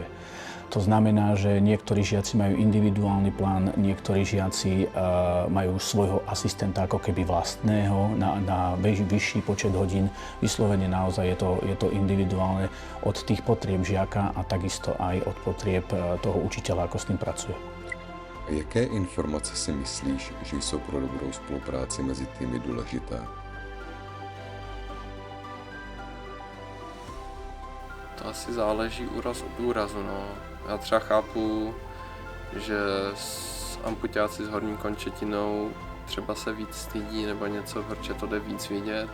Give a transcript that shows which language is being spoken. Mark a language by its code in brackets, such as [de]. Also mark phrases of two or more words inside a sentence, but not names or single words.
[sk] To znamená, že niektorí žiaci majú individuálny plán, niektorí žiaci majú svojho asistenta ako keby vlastného na vyšší počet hodín. Vyslovene naozaj je to individuálne od tých potrieb žiaka a takisto aj od potrieb toho učiteľa, ako s ním pracuje. [cs] Jaké informace si myslíš, že jsou pro dobrou spolupráci mezi týmy důležité? To asi záleží úraz od úrazu, no. Já třeba chápu, že amputáci s horní končetinou třeba se víc stydí nebo něco, protože to jde víc vidět.